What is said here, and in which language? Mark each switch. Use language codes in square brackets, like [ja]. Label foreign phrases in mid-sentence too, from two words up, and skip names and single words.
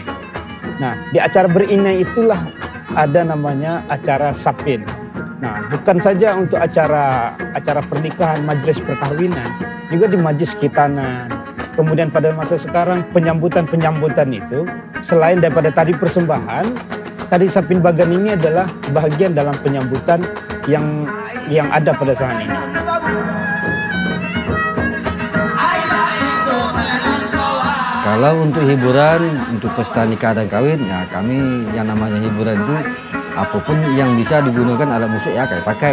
[id] Nah, di acara berinai itulah ada namanya acara sapin. Nah, bukan saja untuk acara pernikahan, majelis perkawinan, juga di majelis khitanan. Kemudian pada masa sekarang penyambutan itu selain daripada tari persembahan, tari Sapin Bagan ini adalah bagian dalam penyambutan yang ada pada saat ini. Kalau untuk hiburan, untuk pesta nikah dan kawin, ya kami yang namanya hiburan itu apapun yang bisa digunakan alat musik ya kami pakai.